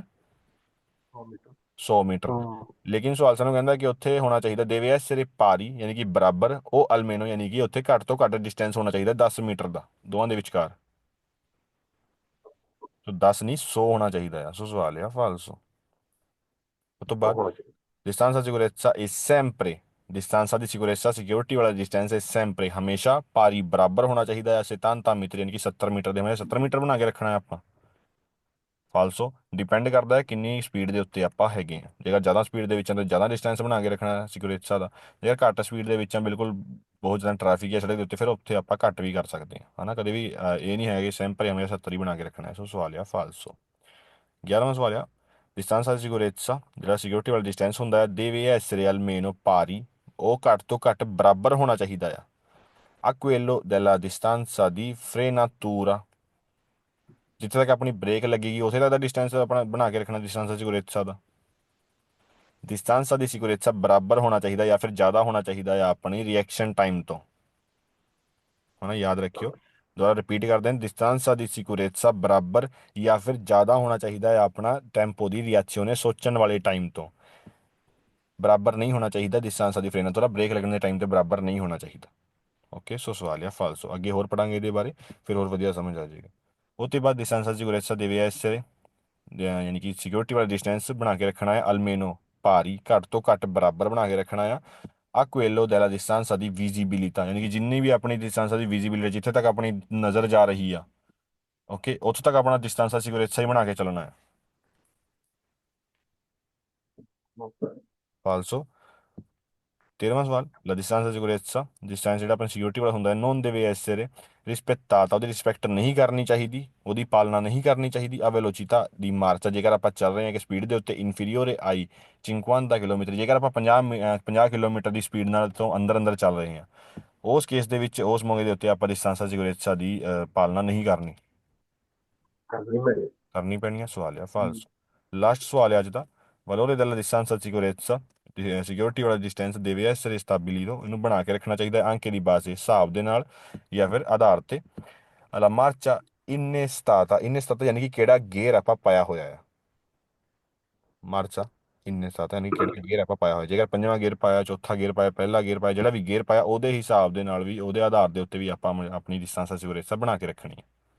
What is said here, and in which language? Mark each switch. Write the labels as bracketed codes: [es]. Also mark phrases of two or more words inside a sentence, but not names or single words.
[pa] 100 ਮੀਟਰ। ਲੇਕਿਨ ਸਵਾਲ ਸਾਨੂੰ ਕਹਿੰਦਾ ਕਿ ਉੱਥੇ ਹੋਣਾ ਚਾਹੀਦਾ ਦੇਵੇ [it] essere pari [pa] ਯਾਨੀ ਕਿ ਬਰਾਬਰ, ਉਹ ਅਲਮੇਨੋ ਯਾਨੀ ਕਿ ਉੱਥੇ ਘੱਟ ਤੋਂ ਘੱਟ ਡਿਸਟੈਂਸ ਹੋਣਾ ਚਾਹੀਦਾ 10 ਮੀਟਰ ਦਾ ਦੋਵਾਂ ਦੇ ਵਿਚਕਾਰ। ਸੋ 10 ਨਹੀਂ 100 ਹੋਣਾ ਚਾਹੀਦਾ ਆ। ਸੋ ਸਵਾਲ ਆ ਫਾਲਸੋ। ਉਹ ਤੋਂ ਬਾਅਦ [it] distanza di sicurezza è sempre, distanza di sicurezza [pa] ਸਿਕਿਉਰਿਟੀ ਵਾਲਾ ਡਿਸਟੈਂਸ ਹੈ sempre, ਹਮੇਸ਼ਾ ਪਾਰੀ ਬਰਾਬਰ ਹੋਣਾ ਚਾਹੀਦਾ ਹੈ 70 ਮੀਟਰ ਯਾਨੀ ਕਿ 70 ਮੀਟਰ ਦੇ ਹਮੇਸ਼ਾ 70 ਮੀਟਰ ਬਣਾ ਕੇ ਰੱਖਣਾ ਹੈ ਆਪਾਂ। ਫਾਲਸੋ, ਡਿਪੈਂਡ ਕਰਦਾ ਹੈ ਕਿੰਨੀ ਸਪੀਡ ਦੇ ਉੱਤੇ ਆਪਾਂ ਹੈਗੇ ਆ। ਜੇਕਰ ਜ਼ਿਆਦਾ ਸਪੀਡ ਦੇ ਵਿੱਚ ਆ ਤਾਂ ਜ਼ਿਆਦਾ ਡਿਸਟੈਂਸ ਬਣਾ ਕੇ ਰੱਖਣਾ ਸਿਕਿਉਰਿਟੀ ਦਾ, ਜੇਕਰ ਘੱਟ ਸਪੀਡ ਦੇ ਵਿੱਚ ਆ, ਬਿਲਕੁਲ ਬਹੁਤ ਜ਼ਿਆਦਾ ਟ੍ਰੈਫਿਕ ਹੈ ਸੜਕ ਦੇ ਉੱਤੇ, ਫਿਰ ਉੱਥੇ ਆਪਾਂ ਘੱਟ ਵੀ ਕਰ ਸਕਦੇ ਹਾਂ, ਹਨਾ। ਕਦੇ ਵੀ ਇਹ ਨਹੀਂ ਹੈ ਕਿ sempre ਹਮੇਸ਼ਾ 70 ਹੀ ਬਣਾ ਕੇ ਰੱਖਣਾ ਹੈ। ਸੋ ਸਵਾਲ ਆ ਫਾਲਸੋ। 11ਵਾਂ ਸਵਾਲ ਆ [it] distanza di sicurezza, [pa] ਜਿਹੜਾ ਸਿਕਿਉਰਿਟੀ ਵਾਲਾ ਡਿਸਟੈਂਸ ਹੁੰਦਾ ਹੈ [it] deve essere almeno pari, [pa] ਉਹ ਘੱਟ ਤੋਂ ਘੱਟ ਬਰਾਬਰ ਹੋਣਾ ਚਾਹੀਦਾ ਆ [it] a quello della distanza di frenatura, [pa] ਜਿੱਥੇ ਤੱਕ ਆਪਣੀ ਬ੍ਰੇਕ ਲੱਗੇਗੀ ਉਥੇ ਤੱਕ ਦਾ ਡਿਸਟੈਂਸ ਆਪਣਾ ਬਣਾ ਕੇ ਰੱਖਣਾ [it] distanza di sicurezza [pa] ਦਾ। [it] distanza di sicurezza [pa] ਬਰਾਬਰ ਹੋਣਾ ਚਾਹੀਦਾ ਜਾਂ ਫਿਰ ਜ਼ਿਆਦਾ ਹੋਣਾ ਚਾਹੀਦਾ ਆ ਆਪਣੀ ਰਿਐਕਸ਼ਨ ਟਾਈਮ ਤੋਂ, ਹਨਾ, ਯਾਦ ਰੱਖਿਓ। ਦੁਬਾਰਾ ਰਿਪੀਟ ਕਰਦੇ ਹਾਂ, [it] distanza di sicurezza [pa] ਬਰਾਬਰ ਜਾਂ ਫਿਰ ਜ਼ਿਆਦਾ ਹੋਣਾ ਚਾਹੀਦਾ ਹੈ ਆਪਣਾ ਟੈਂਪੋ ਦੀ ਰਿਐਕਸ਼ਨ ਸੋਚਣ ਵਾਲੇ ਟਾਈਮ ਤੋਂ, ਬਰਾਬਰ ਨਹੀਂ ਹੋਣਾ ਚਾਹੀਦਾ [it] distanza di frenatura, [pa] ਬ੍ਰੇਕ ਲੱਗਣ ਦੇ ਟਾਈਮ ਤੇ ਬਰਾਬਰ ਨਹੀਂ ਹੋਣਾ ਚਾਹੀਦਾ। ਓਕੇ, ਸੋ ਸਵਾਲ ਆ ਫਾਲਸੋ। ਅੱਗੇ ਹੋਰ ਪੜਾਂਗੇ ਇਹਦੇ ਬਾਰੇ, ਫਿਰ ਹੋਰ ਵਧੀਆ ਸਮਝ ਆ ਜਾਏਗਾ। ਉਹ ਤੋਂ ਬਾਅਦ [it] distanza di sicurezza deve essere, [pa] ਯਾਨੀ ਕਿ ਸਿਕਿਉਰਿਟੀ ਵਾਲਾ ਡਿਸਟੈਂਸ ਬਣਾ ਕੇ ਰੱਖਣਾ ਹੈ [it] almeno pari, [pa] ਘੱਟ ਤੋਂ ਘੱਟ ਬਰਾਬਰ ਬਣਾ ਕੇ ਰੱਖਣਾ ਆ [it] a quello della distanza di visibilità, [pa] ਯਾਨੀ ਕਿ ਜਿੰਨੀ ਵੀ ਆਪਣੀ distanza ਦੀ ਵਿਜ਼ਿਬਿਲਿਟੀ, ਜਿੱਥੇ ਤੱਕ ਆਪਣੀ ਨਜ਼ਰ ਜਾ ਰਹੀ ਆ, ਓਕੇ, ਉੱਥੇ ਤੱਕ ਆਪਣਾ [it] distanza sicurezza [pa] ਹੀ ਬਣਾ ਕੇ ਚੱਲਣਾ ਹੈ। ਫਾਲਸੋ। 13ਵਾਂ ਸਵਾਲ [it] la distanza sicurezza, [pa] ਡਿਸਟੈਂਸ ਜਿਹੜਾ ਆਪਣਾ ਸਿਕਿਉਰਿਟੀ ਵਾਲਾ ਹੁੰਦਾ ਹੈ [it] non deve essere rispettata, [pa] ਉਹਦੀ ਰਿਸਪੈਕਟ ਨਹੀਂ ਕਰਨੀ ਚਾਹੀਦੀ, ਉਹਦੀ ਪਾਲਣਾ ਨਹੀਂ ਕਰਨੀ ਚਾਹੀਦੀ [it] a velocità di marcia, [pa] ਜੇਕਰ ਆਪਾਂ ਚੱਲ ਰਹੇ ਹਾਂ ਕਿ ਸਪੀਡ ਦੇ ਉੱਤੇ [it] inferiore ai [pa] 50 ਕਿਲੋਮੀਟਰ, ਜੇਕਰ ਆਪਾਂ 50 ਕਿਲੋਮੀਟਰ ਦੀ ਸਪੀਡ ਨਾਲ ਤੋਂ ਅੰਦਰ ਚੱਲ ਰਹੇ ਹਾਂ, ਉਸ ਕੇਸ ਦੇ ਵਿੱਚ ਉਸ ਮੌਕੇ ਦੇ ਉੱਤੇ ਆਪਾਂ [it] distanza sicurezza [pa] ਦੀ ਪਾਲਣਾ ਨਹੀਂ ਕਰਨੀ। ਕਰਨੀ ਪੈਣੀ ਆ। ਸਵਾਲ ਆ ਫਾਲਸ। ਲਾਸਟ ਸਵਾਲ ਹੈ ਅੱਜ ਦਾ। [it] valore della distanza di sicurezza [pa] ਸਿਕਿਉਰਿਟੀ ਵਾਲਾ ਡਿਸਟੈਂਸ [it] deve essere stabilito, [pa] ਇਹਨੂੰ ਬਣਾ ਕੇ ਰੱਖਣਾ ਚਾਹੀਦਾ ਹੈ ਅੰਕੇ ਦੀ ਬਾਸੇ ਹਿਸਾਬ ਦੇ ਨਾਲ ਜਾਂ ਫਿਰ ਆਧਾਰ ਤੇ। [it] alla marcia innestata, innestata [pa] ਯਾਨੀ ਕਿ ਕਿਹੜਾ ਗੇਅਰ ਆਪਾਂ ਪਾਇਆ ਹੋਇਆ ਆ। [it] marcia innestata [pa] ਯਾਨੀ ਕਿ ਕਿਹੜਾ ਗੇਅਰ ਆਪਾਂ ਪਾਇਆ ਹੋਇਆ। ਜੇਕਰ ਪੰਜਵਾਂ ਗੇਅਰ ਪਾਇਆ, ਚੌਥਾ ਗੇਅਰ ਪਾਇਆ, ਪਹਿਲਾ ਗੇਅਰ ਪਾਇਆ, ਜਿਹੜਾ ਵੀ ਗੇਅਰ ਪਾਇਆ ਉਹਦੇ ਹਿਸਾਬ ਦੇ ਨਾਲ ਵੀ, ਉਹਦੇ ਆਧਾਰ ਦੇ ਉੱਤੇ ਵੀ ਆਪਾਂ ਆਪਣੀ ਡਿਸਟੈਂਸ ਸਿਕਿਉਰੇਟਾ ਬਣਾ ਕੇ ਰੱਖਣੀ ਹੈ।